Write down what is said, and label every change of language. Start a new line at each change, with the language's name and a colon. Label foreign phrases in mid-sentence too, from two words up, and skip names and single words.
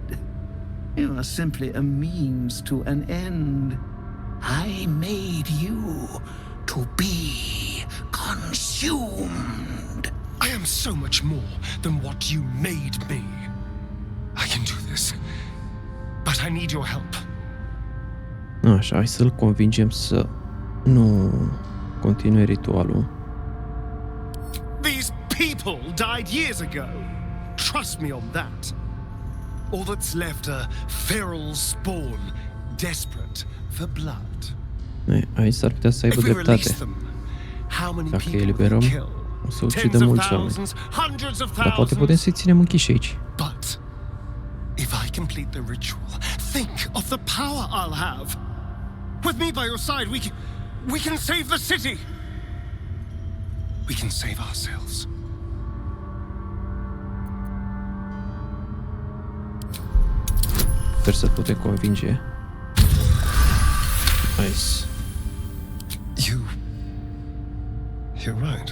English: You are simply a means to an end. I made you to be consumed. I am so much more than what you made me. I can do this, but I need your help.
Romanian: Așa, hai să-l convingem să nu continue ritualul.
English: These people died years ago. Trust me on that. All that's left are feral spawn, desperate for blood.
Romanian: Aici s-ar putea să aibă dreptate. Dacă îi eliberăm, o să ucidă mulți oameni. Dar poate putem să-i ținem închiși aici.
English: But if I complete the ritual, think of the power I'll have. With me by your side, we can save the city. We can save ourselves.
Romanian: Sper să putem convinge.
English: Nice. You're right.